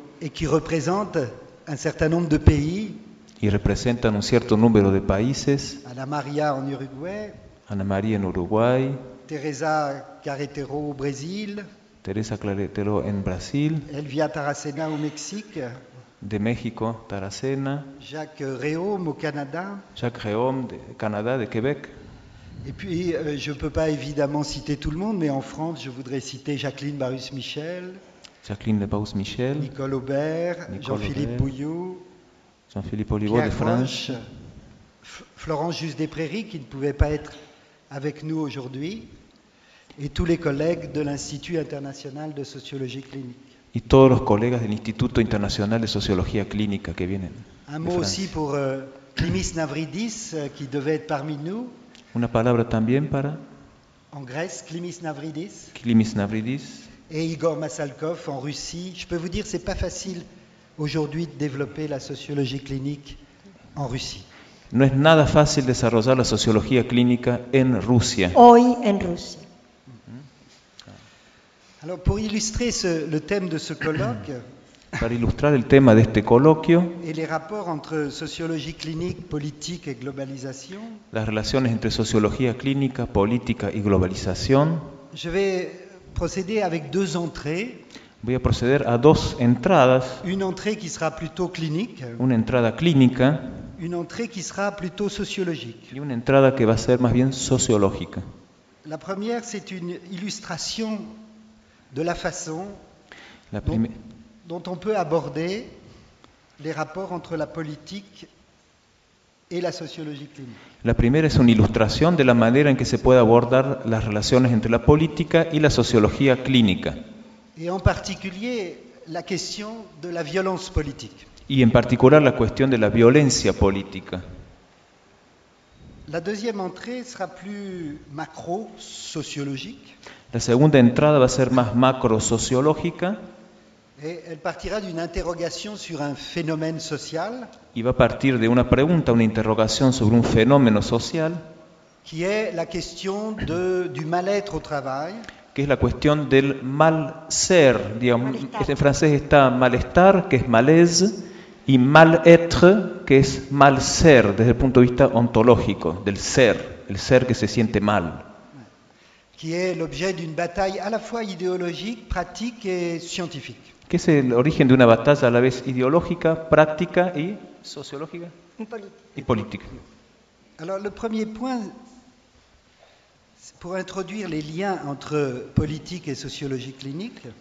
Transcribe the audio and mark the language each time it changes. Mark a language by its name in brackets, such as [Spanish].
[French] Et qui représentent un certain nombre de pays. [Spanish] Y representan un cierto número de países. [French] Ana María en Uruguay. [Spanish] Ana María en Uruguay. [French] Teresa Carretero au Brésil. [Spanish] Teresa Carretero en Brasil. [French] Elvia Taracena au Mexique. [Spanish] De México, Taracena. [French] Jacques Réaume au Canada. [Spanish] Jacques Réaume de Canada, de Québec. [French] Et puis je peux pas évidemment citer tout le monde, mais en France, je voudrais citer Jacqueline Barus-Michel. Jacqueline Barus-Michel. Nicole Aubert, Nicole Jean-Philippe Aubert, Bouillot. Jean-Philippe Olivier de France. Florence Just des Prairies qui ne pouvait pas être avec nous aujourd'hui, et tous les collègues de l'Institut international de sociologie clinique. [Spanish] Y todos los colegas del Instituto Internacional de Sociología Clínica que vienen. [French] Un mot aussi pour Klimis Navridis qui devait être parmi nous. [Spanish] Una palabra también para. [French] En Grèce, Klimis Navridis. Klimis Navridis. Et Igor Masalkov en Russie. Je peux vous dire, c'est pas facile aujourd'hui de développer la sociologie clinique en Russie. [Spanish] No es nada fácil desarrollar la sociología clínica en Rusia. Hoy en Rusia. [French] Alors pour illustrer le thème de ce colloque, [Spanish] para ilustrar el tema de este coloquio, [French] et les rapports entre sociologie clinique, politique et globalisation, [Spanish] las relaciones entre sociología clínica, política y globalización, [French] je vais procéder avec deux entrées. [Spanish] Voy a proceder a dos entradas. [French] Une entrée qui sera plutôt clinique. [Spanish] Una entrada clínica. [French] Une entrée qui sera plutôt sociologique. [Spanish] Y una entrada que va a ser más bien sociológica. [French] La première, c'est une illustration de la façon [Spanish] la primi- [French] dont on peut aborder les rapports entre la politique et la sociologie clinique. [Spanish] La primera es una ilustración de la manera en que se puede abordar las relaciones entre la política y la sociología clínica. [French] Et en particulier la question de la violence politique. [Spanish] Y en particular la cuestión de la violencia política. [French] La deuxième entrée sera plus macro-sociologique. [Spanish] La segunda entrada va a ser más macro-sociológica. [French] Et elle partira d'une interrogation sur un phénomène social. [Spanish] Y va a partir de una pregunta, una interrogación sobre un fenómeno social. [French] Qui est la question de, du mal-être au travail. [Spanish] Que es la cuestión del mal ser, digamos, malestar. En francés está malestar, que es malaise, y mal être, que es mal ser, desde el punto de vista ontológico, del ser, el ser que se siente mal. [French] Qui est l'objet d'une bataille à la fois idéologique, pratique et scientifique. [Spanish] Que es el origen de una batalla a la vez ideológica, práctica y sociológica y política. [French] Alors le premier point, pour introduire les liens entre politique et sociologie clinique.